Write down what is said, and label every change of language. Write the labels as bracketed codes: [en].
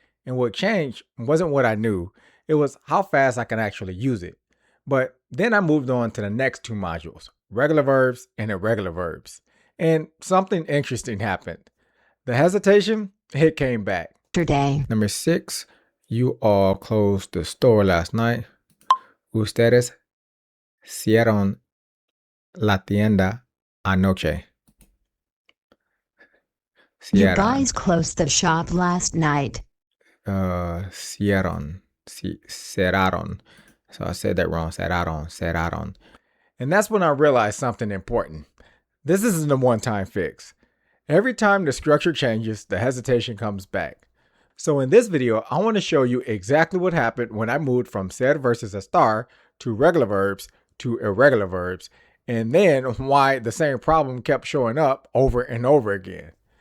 [en] And what changed wasn't what I knew, it was how fast I can actually use it. But then I moved on to the next two modules, regular verbs and irregular verbs. And something interesting happened. The hesitation, it came back. Yesterday. Number 6, you all closed the store last night. [es] Ustedes cierran la tienda anoche. [en] You [es] Cierran. [en] guys closed the shop last night. [es] Cierran. Cerraron. [en] So I said that wrong. [es] Cerraron. [en] And that's when I realized something important. This isn't a one-time fix. Every time the structure changes, the hesitation comes back. So in this video, I want to show you exactly what happened when I moved from ser versus estar to regular verbs to irregular verbs, and then why the same problem kept showing up over and over again.